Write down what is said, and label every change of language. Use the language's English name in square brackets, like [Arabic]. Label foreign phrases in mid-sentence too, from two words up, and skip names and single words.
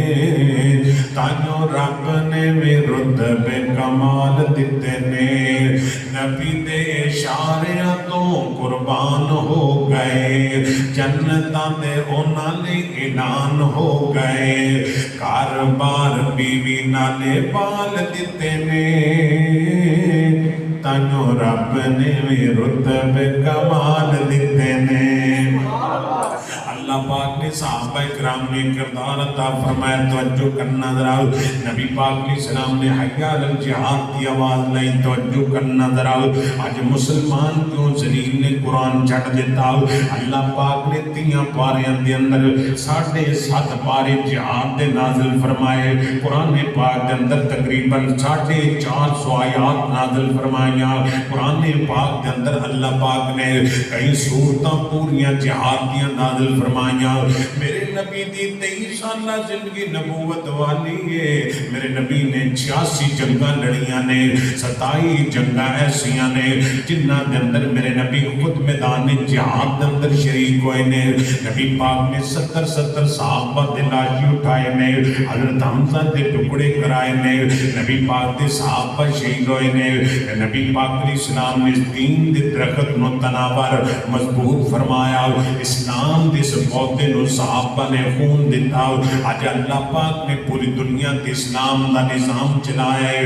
[Punjabi] تائیوں رب نے بھی رتبے کمال دتے نے، نبی دے اشاریاں توں قربان ہو گئے، جنتاں دے اوہناں لئی اعلان ہو گئے، گھر بار بیوی نالے بال دتے نے، تائیوں رب نے بھی رتبے کمال دتے نے. [Urdu] اللہ پاک نے صحابہ کرام نے کردار عطا فرمایا، توجہ کرنا ذرا، نبی پاک علیہ السلام نے [Arabic] حی علی الجہاد [Punjabi] کی آواز لائی، توجہ کرنا ذرا، آج مسلمان کیوں ذلیل نے قرآن چھٹ دیتا، اللہ پاک نے 3 پاریاں دے اندر 7.5 پارے جہاد دے نازل فرمائے، قرآن پاک دے اندر تقریباً 450 آیات نازل فرمائیاں، قرآن پاک دے اندر اللہ پاک نے کئی سورتاں پوریاں جہاد دیاں نازل فرمائیاں۔ میرے نبی دی 23 سالہ زندگی نبوت والی ہے، میرے نبی نے 86 جنگاں لڑیاں نے، 27 جنگاں ایسیاں نے جنہاں دے اندر میرے نبی خود میدان جہاد دے اندر شریک ہوئے نے، نبی پاک نے 70 صحابہ دے لاشی اٹھائے نے، حضرت حمزہ دے ٹکڑے کرائے نے، نبی پاک دے صحابہ شہید ہوئے نے، نبی پاک علیہ السلام نے دین دے درخت نو تناور مضبوط فرمایا، اسلام دے اس پودے نو صحابہ نے خون دیتا، آج اللہ پاک نے پوری دنیا تے اسلام دا نظام چلایا ہے۔